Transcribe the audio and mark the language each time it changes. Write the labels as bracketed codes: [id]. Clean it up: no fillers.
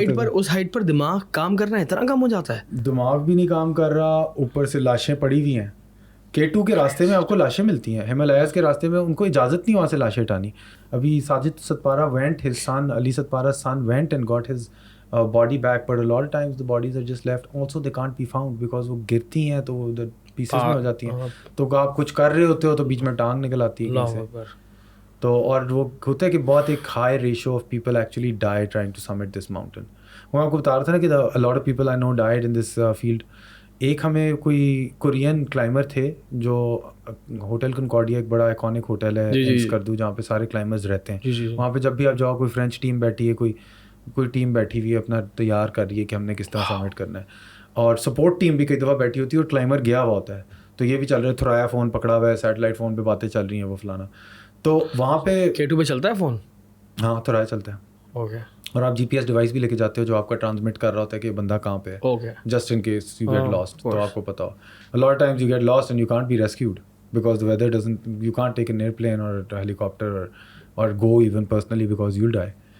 [ur] اس height پر دماغ کام کرنا اتنا کم ہو جاتا ہے, دماغ بھی نہیں کام کر رہا, اوپر سے لاشیں پڑی ہوئی ہیں. K2 کے راستے میں آپ کو لاشیں ملتی ہیں, ہمالیاز کے راستے میں ان کو اجازت نہیں وہاں سے لاشیں ہٹانی. [en] ابھی Sajid Satpara went, his son Ali Satpara son went and got his body back, but a lot of times the bodies are just left. Also they can't be found because [ur] وہ گرتی ہیں تو وہ پیسز میں ہو جاتی ہیں. تو آپ کچھ کر رہے ہوتے ہو تو بیچ میں ٹانگ نکل آتی ہے کہیں سے. تو اور وہ ہوتا ہے کہ بہت ایک [en] High ratio of people actually die trying to summit this mountain. [ur] وہ آپ کو بتا رہا تھا نا کہ [en] a lot of people I know died in this field. [ur] ایک ہمیں کوئی کورین کلائمر تھے جو ہوٹل کنکارڈیا, ایک بڑا آئیکونک ہوٹل ہے اسکردو, جہاں پہ سارے کلائمرز رہتے ہیں. وہاں پہ جب بھی آپ جاؤ, کوئی فرینچ ٹیم بیٹھی ہے, کوئی ٹیم بیٹھی ہوئی ہے, اپنا تیار کر رہی ہے کہ ہم نے کس طرح سبمٹ کرنا ہے, اور سپورٹ ٹیم بھی کئی دفعہ بیٹھی ہوتی ہے, اور کلائمر گیا ہوا ہوتا ہے. تو یہ بھی چل رہا ہے, تھرایا فون پکڑا ہوا ہے, سیٹلائٹ فون پہ باتیں چل رہی ہیں, وہ فلانا. تو وہاں پہ K2 پہ چلتا ہے فون, ہاں تھرایا چلتا ہے. اوکے. اور آپ GPS ڈیوائس بھی لے کے جاتے ہو جو آپ کا ٹرانسمٹ کر رہا ہوتا ہے کہ بندہ کہاں پہ ہے, [en] Just in case you get lost. [ur] تو آپ کو پتا ہو [en] a lot of times you get lost and you can't be rescued because the weather doesn't, you can't take an airplane or a helicopter or go even personally because you'll die.